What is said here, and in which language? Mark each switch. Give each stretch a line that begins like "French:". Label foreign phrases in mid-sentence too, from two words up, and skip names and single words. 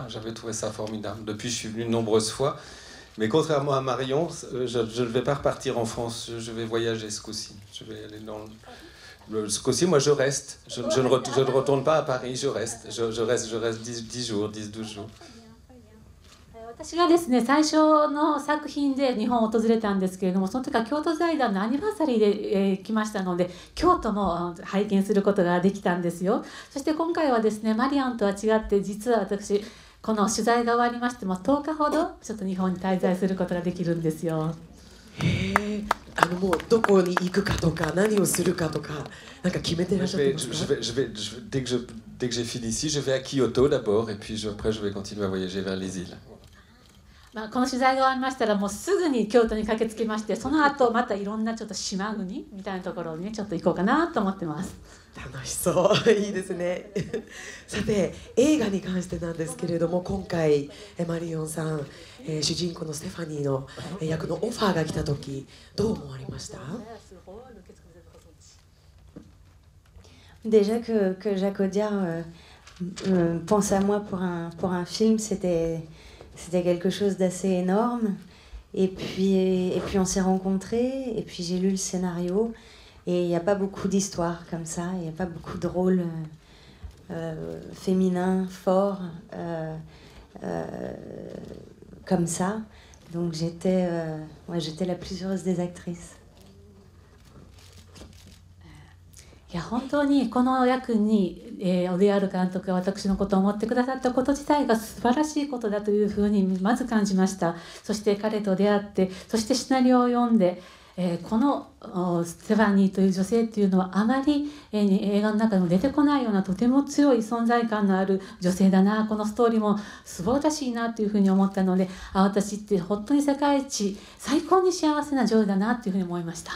French: J'avais trouvé ça formidable. Depuis, je suis venu de nombreuses fois. Mais contrairement à Marion, je ne vais pas repartir en France, je vais voyager ce coup-ci. Je vais aller ce coup-ci, moi je reste. Je ne retourne pas à Paris, je reste. Je reste 10 jours, 10-12 jours.
Japanese: 私がですね、最初の作品で日本を訪れたんですけれども、その時は京都財団のアニバーサリーで、来ましたので、京都も拝見することができたんですよ。そして今回はですね、マリアンとは違って、実は私この取材が終わりましても10日ほどちょっと日本に滞在することができるんですよ。へえ、もうどこに行くかとか何をするかとかなんか決めてらっしゃってますか？
French: Dès que j'ai fini ici, je vais à Kyoto d'abord et puis après je vais continuer à voyager vers les îles.
Japanese: この取材が終わりましたらもうすぐに京都に駆けつけまして、その後またいろんなちょっと島国みたいなところにねちょっと行こうかなと思ってます。楽しそう、いいですね。さて映画に関してなんですけれども、今回マリオンさん、主人公のステファニーの役のオファーが来た時どう思われました？
French: Déjà que Jacques Audiard pense à moi pour un film, c'était quelque chose d'assez énorme. Et puis on s'est rencontrés, et puis j'ai lu le scénario. Et il n'y a pas beaucoup d'histoires comme ça, il n'y a pas beaucoup de rôles féminins, forts, comme ça. Donc j'étais la plus heureuse des actrices.
Japanese: いや本当にこの役に、オデアール監督が私のことを思ってくださったこと自体が素晴らしいことだというふうにまず感じました。そして彼と出会って、そしてシナリオを読んで、このステファニーという女性っていうのはあまり、映画の中でも出てこないようなとても強い存在感のある女性だな、このストーリーも素晴らしいなというふうに思ったので、私って本当に世界一最高に幸せな女優だなというふうに思いました。